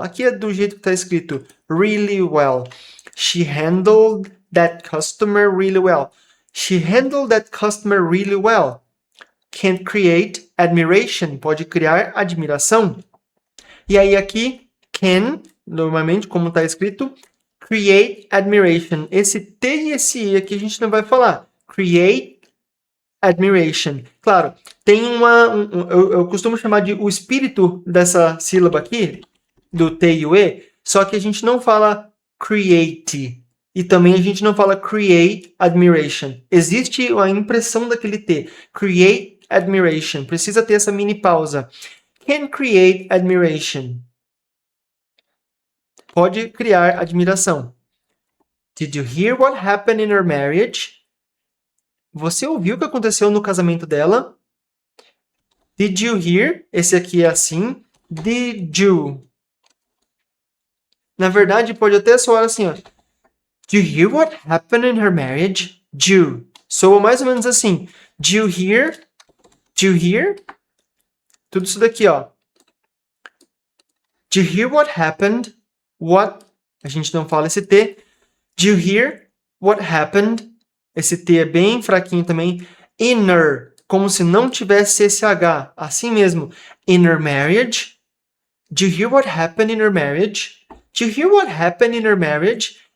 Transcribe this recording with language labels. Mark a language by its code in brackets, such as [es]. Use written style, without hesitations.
[pt] Aqui é do jeito que está escrito, [en] really well. She handled that customer really well. She handled that customer really well. Can create admiration, [pt] pode criar admiração. E aí aqui, can, normalmente, como está escrito, [en] create admiration. [pt] Esse T e esse E aqui a gente não vai falar. [en] Create admiration. [pt] Claro, tem eu costumo chamar de o espírito dessa sílaba aqui, do T e o E, só que a gente não fala create. E também a gente não fala [en] create admiration. [pt] Existe a impressão daquele T. [en] Create admiration. [pt] Precisa ter essa mini pausa. [en] Can create admiration. [pt] Pode criar admiração. [en] Did you hear what happened in her marriage? [pt] Você ouviu o que aconteceu no casamento dela? [en] Did you hear? [pt] Esse aqui é assim. [en] Did you? [pt] Na verdade, pode até soar assim, ó. [en] Do you hear what happened in her marriage? [pt] Do. Soa mais ou menos assim. [en] Do you hear? Do you hear? [pt] Tudo isso daqui, ó. [en] Do you hear what happened? What? [pt] A gente não fala esse T. [en] Do you hear what happened? [pt] Esse T é bem fraquinho também. Inner, como se não tivesse esse H. Assim mesmo. [en] Inner marriage. Do you hear what happened in her marriage? Do you hear what happened in her marriage?